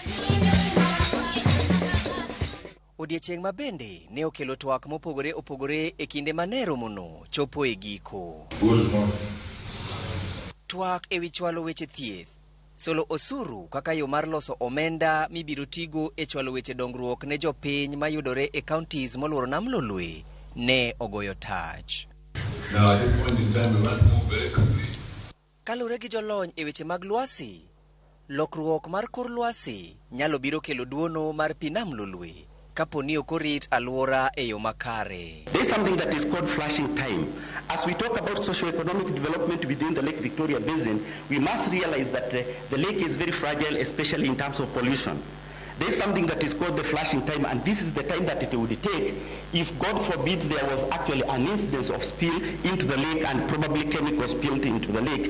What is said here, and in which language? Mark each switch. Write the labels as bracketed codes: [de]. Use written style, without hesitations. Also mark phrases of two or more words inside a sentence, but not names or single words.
[luo] Odiechieng' ma bende ne okelo twak mopogore opogore e kinde ma romono chopo e giko. Twak e wi chwalo weche thieth, solo osuru kaka yo mar loso omenda mibiro tigo e chwalo weche dongruok ne jopiny mayudore e counties moluoro nam lolwe ne ogoyo tach. [en] Now at this point in time we want to move very quickly. [luo] Kalure gi jolony e weche mag lwasi, lokruok mar kor lwasi nyalo biro kelo duono mar pi nam lolwe kapo ni okorit alwora e yo makare. [en] There is something that is called flashing time. As we talk about socio-economic development within the Lake Victoria Basin, we must realize that the lake is very fragile, especially in terms of pollution. There is something that is called the flashing time, and this is the time that it would take if, God forbids, there was actually an incidence of spill into the lake and probably chemicals spilled into the lake.